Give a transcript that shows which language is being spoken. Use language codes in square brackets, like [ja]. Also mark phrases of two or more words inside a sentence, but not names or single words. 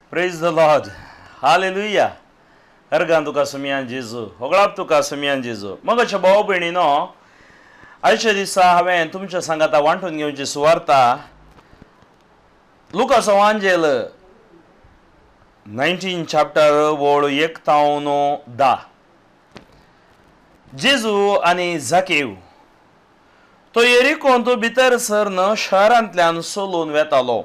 [en] Praise the Lord. Hallelujah. [kok] Ergan tuka sumiyan Jesu. Hoglap tuka sumiyan Jesu. मगाच्या भाऊ बहिणीनो आयच्या दिसा हांवें तुमच्या सांगाता वांटून घेवची सुवार्ता लुकास एवांजेल 19 chapter वोळ 1 तावन 10. जेजू आनी झाकेव तो येरिकोन तो भितर सरन शहरांतल्यान सोलून वेतालो.